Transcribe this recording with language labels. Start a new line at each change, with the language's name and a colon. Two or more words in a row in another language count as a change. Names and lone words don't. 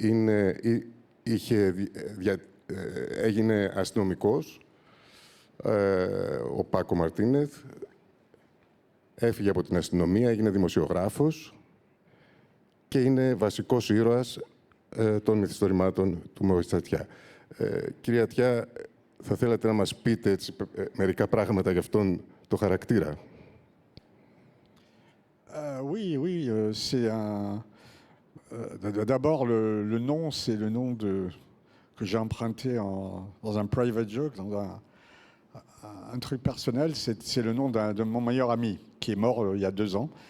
Greek: Έγινε αστυνομικός, ο Πάκο Μαρτίνεθ, έφυγε από την αστυνομία, έγινε δημοσιογράφος και είναι βασικός ήρωας των μυθιστορημάτων του Μωρίς Σατιά. Κυρία Ατιά, θα θέλατε να μας πείτε έτσι, μερικά πράγματα για αυτόν το χαρακτήρα?
French: Oui, c'est d'abord, le nom, c'est le nom que j'ai emprunté dans un
English: private joke,
French: dans un truc personnel. C'est le nom de mon meilleur ami qui est mort il y a 2 ans.